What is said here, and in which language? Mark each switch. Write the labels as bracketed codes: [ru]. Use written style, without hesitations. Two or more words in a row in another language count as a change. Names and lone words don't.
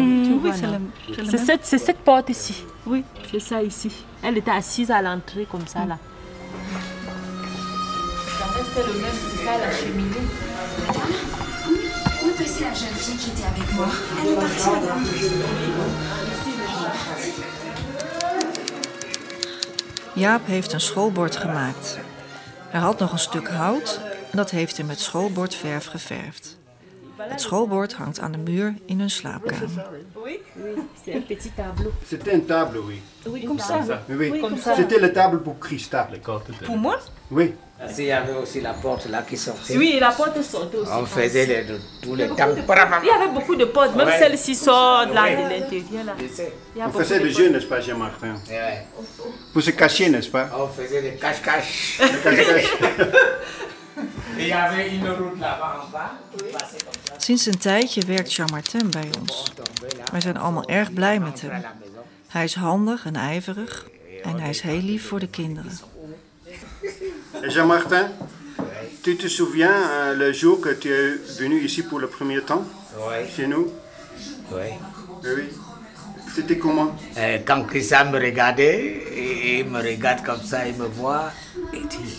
[fr] Tu vois, non? C'est cette porte ici. Oui, c'est ça ici. Elle était assise à l'entrée comme ça, là. Ça restait le même, c'est ça, la cheminée. Où est passée la jeune fille qui était avec moi? Elle est partie, madame. [nl] Jaap heeft een schoolbord gemaakt. Hij had nog een stuk hout en dat heeft hij met schoolbordverf geverfd. Het schoolbord hangt aan de muur in hun slaapkamer. [fr] Oui, c'est un petit tableau. C'était une table, oui. Oui, comme ça. Oui, comme ça. C'était la table pour Christa. Pour moi? Oui. Il y avait aussi la porte là qui sortait. Oui, la porte sortait aussi. On faisait tous les temps. Il y avait beaucoup de portes, même celle-ci sort de l'intérieur. On faisait des jeux, n'est-ce pas, Jean-Martin? Pour se cacher, n'est-ce pas? On faisait des cache-cache. Il y avait une route là-bas en bas. [nl] Sinds een tijdje werkt Jean-Martin bij ons. Wij zijn allemaal erg blij met hem. Hij is handig en ijverig en hij is heel lief voor de kinderen. [fr] Jean-Martin, tu te souviens le jour que tu es venu ici pour le premier temps? Oui. Chez nous? Oui. Oui. C'était comment? Quand Christa me regardait, il me regarde comme ça, il me voit et dit...